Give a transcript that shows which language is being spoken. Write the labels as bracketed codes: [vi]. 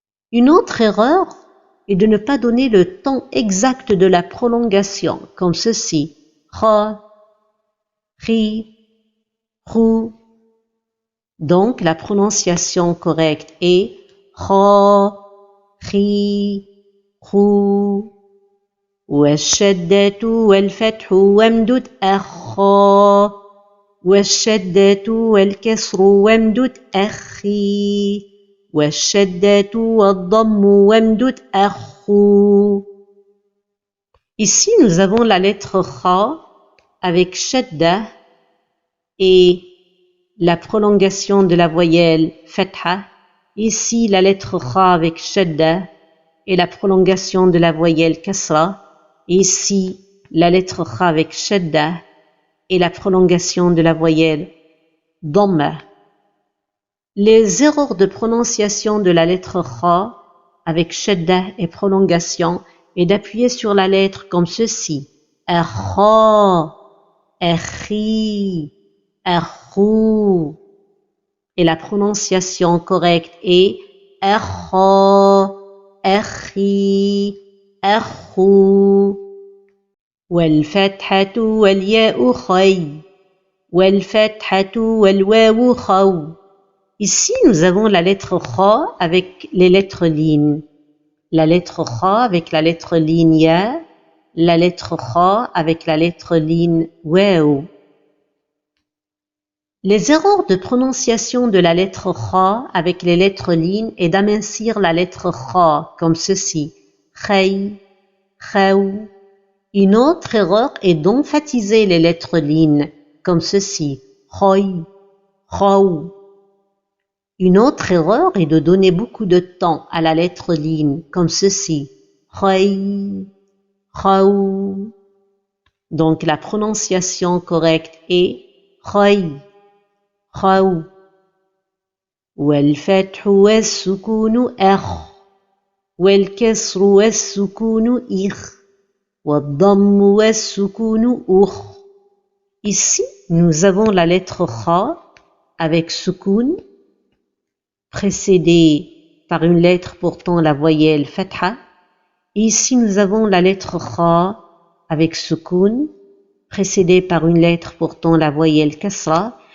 [fr] Une autre erreur est de ne pas donner le temps exact de la prolongation comme ceci, [ar] Kha, Ri, Ru. [fr] Donc la prononciation correcte est [ar] Kha, Ri, Ru. والشدة والفتح وامدد أخا، والشدة والكسر وامدد أخي، والشدة والضم وامدد أخو. [fr] Ici, nous avons la lettre Kha avec shadda et la prolongation de la voyelle fatha. Ici, la lettre Kha avec shadda et la prolongation de la voyelle kasra. Ici, la lettre Kha avec shadda et la prolongation de la voyelle dhamma. Les erreurs de prononciation de la lettre Kha avec shadda et prolongation est d'appuyer sur la lettre comme ceci. [ar] Akha, akhi, akhu. [fr] Et la prononciation correcte est [ar] akha, akhi, akhu. والفتحة والياء خي، والفتحة والواو خو. [fr] Ici, nous avons la lettre Kha avec les lettres lignes. La lettre Kha avec la lettre ligne Ya, la lettre Kha avec la lettre ligne Waw. Les erreurs de prononciation de la lettre Kha avec les lettres lignes est d'amincir la lettre Kha comme ceci, Khay, Khaw. Une autre erreur est d'emphatiser les lettres lignes comme ceci, Khoy, Khaw. Une autre erreur est de donner beaucoup de temps à la lettre ligne comme ceci, Khay, Khaw. Donc la prononciation correcte est Khay, Khaw. [ar] والفتح والسكون أخ، والكسر والسكون إخ، والضم والسكون أخ. [fr] Ici, nous avons la lettre Kha avec sukun, précédée par une lettre portant la voyelle fatha. Ici, nous avons la lettre Kha avec sukun, précédée par une lettre portant la voyelle kasra.